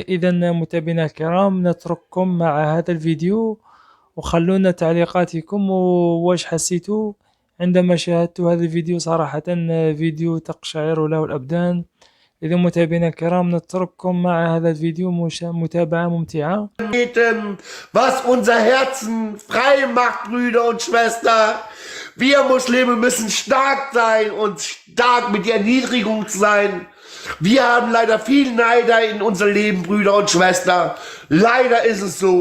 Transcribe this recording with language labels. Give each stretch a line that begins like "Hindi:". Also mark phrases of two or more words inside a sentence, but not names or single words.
Arabic: إذا متابعينا الكرام، نترككم مع هذا الفيديو، وخلونا تعليقاتكم واش حسيتوا عندما شاهدتوا هذا الفيديو. صراحة فيديو تقشعر له الأبدان. إذا متابعينا الكرام، نترككم مع هذا الفيديو، متابعة ممتعة.
German: Was unser Herzen frei macht, Brüder und Schwestern. Wir Muslime müssen stark sein und stark mit der Erniedrigung sein. Wir haben leider viel Neider in unser Leben, Brüder und Schwestern. Leider ist es so.